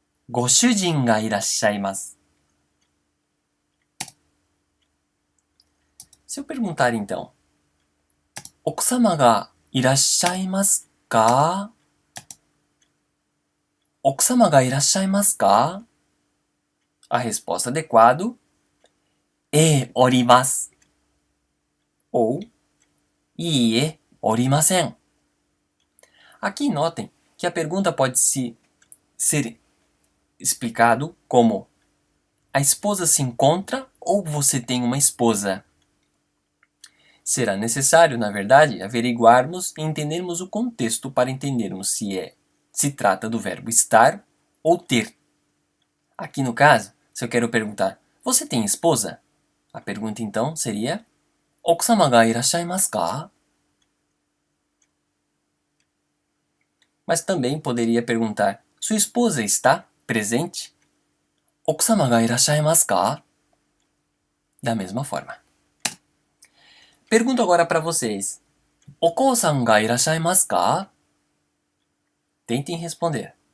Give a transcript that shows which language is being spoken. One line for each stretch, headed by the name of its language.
Japanese: ご主人がいらっしゃいます。
Portuguese: Se eu perguntar então,
Japanese: 奥様がいらっしゃいますか? 奥様がいらっしゃいますか?
Portuguese: A resposta adequada,
Japanese: おります。 Ou, いいえ、おりません。
Portuguese: Aqui notem que a pergunta pode ser explicado como a esposa se encontra ou você tem uma esposa. Será necessário, na verdade, averiguarmos e entendermos o contexto para entendermos se trata do verbo estar ou ter. Aqui no caso, se eu quero perguntar, você tem esposa? A pergunta então seria,
Japanese: 奥様がいらっしゃいますか?
Portuguese: Mas também poderia perguntar, sua esposa está presente?
Japanese: 奥様がいらっしゃいますか?
Portuguese: Da mesma forma. Pergunto agora para vocês,
Japanese: お父さんがいらっしゃいますか?
Portuguese: Tentem responder.